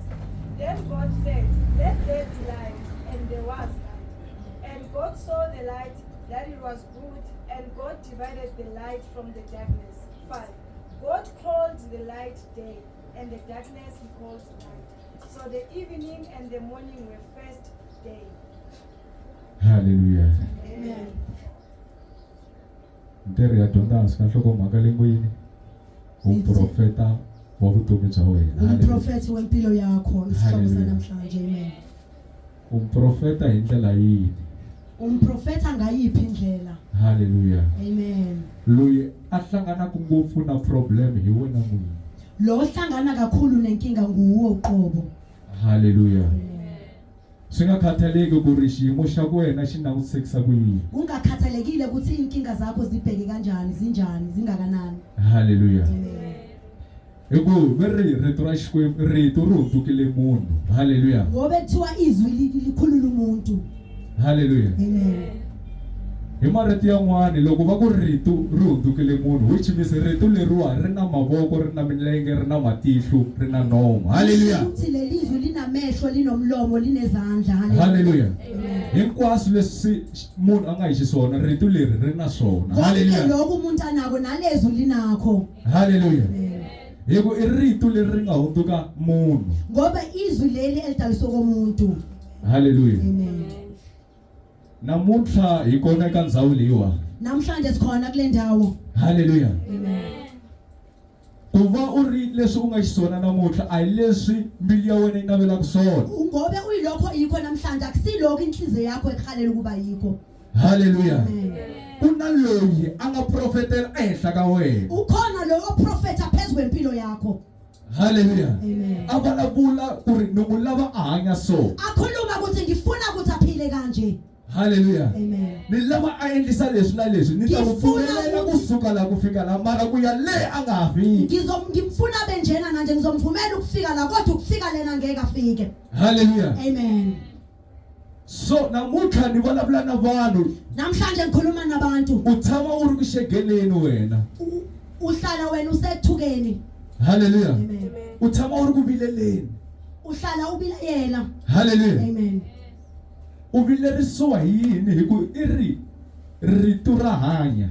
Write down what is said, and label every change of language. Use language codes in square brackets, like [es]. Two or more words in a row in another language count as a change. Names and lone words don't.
[en] Then God said, "Let there be light," and there was light. And God saw the light, that it was good, and God divided the light from the darkness. 5. God called the light day, and the darkness he called night. So the evening and the morning were first day. Hallelujah. Amen. Nderi ya donda asikahloko makalengweni. [ts] Umprofeta wa vutomi bya wena. [zu] Umprofeti wempilo yakho isihloko Hallelujah. sanamhlanje. Amen. Umprofeta indlela yini? Umprofeta ngayiphi indlela? Hallelujah. Amen. [ts] Loyi ahlangana ngopfu na problem hi wena munhu. [zu] Lo hlangana kakhulu nenkinga nguwe uqobo. Hallelujah. Amen. [ts] Singakhathaleki ku ri xiyimo xa wena xi langutisekisa ku yini. [zu] Ungakhathalekile ukuthi inkinga zakho zibheke kanjani, zinjani, zingakanani. Hallelujah. Amen. [ts] Ego veri rito ra Xikwembu rito ro hundukile munhu. Hallelujah. [zu] Ngobe kuthiwa izwi likhulula umuntu. Hallelujah. Amen. [ts] Hi marito yan'wana loko va ku rito ri hundukile munhu [en] which means [ts] rito leriwa ri na mavoko ri na milenge ri na matihlo ri na nomo. Hallelujah. [zu] Uthi lelizwi linamehlo linomlomo linezandla. Hallelujah. Amen. [ts] Hinkwaswo leswi munhu a nga hi xiswona rito leri ri na swona. Hallelujah. Hallelujah. [zu] Lokho umuntu anako nalezwi linakho. Hallelujah. Amen. [ts] Hikuva I rito leri nga hundzuka munhu. [zu] ngoba izwi leli elidaliswe komuntu. Hallelujah. Amen. [ts] Namuntlha hi kona eka ndhawu leyiwa. [zu] Namhlanje sikhona kule ndawo. Hallelujah. Amen. [ts] Ku va u ri leswi u nga xiswona namuntlha a hi leswi mbilu ya wena yi navelaka swona. [zu] Ngobe uyilokho yikho namhlanje akusilokho inhliziyo yakho ekhalela ukuba yikho. Hallelujah. Amen. [ts] Kuna loyi a nga profetela ehenhla ka wena. [zu] Ukhona lo oprofeta phezulu kwempilo yakho. Hallelujah. Amen. [ts] A vulavula ku ri ni n'wi lava a hanya so. [zu] Akhuluma ukuthi ngifuna ukuthi aphile kanje. Hallelujah. Amen. [ts] Ni lava a endlisa leswi na leswi ni ta ku pfumelela kusuka la ku fika la mara ku ya le a nga ha fiki. [zu] Ngimfuna benjena manje ngizomvumela ukufika la kodwa ukufika lena ngeke afike. Hallelujah. Amen. [ts] So namuntlha ni vulavula na vanhu. [zu] Namhlanje ngikhuluma nabantu. [ts] U tshama u ri ku xegeleni wena. [zu] Uhlala wena usethukeni. Hallelujah. Amen. [ts] U tshama u ri ku vileleni. [zu] Uhlala ubilayela. Hallelujah. Amen. [ts] U vilerisiwa hi yini hi ku I ri rito ra hanya.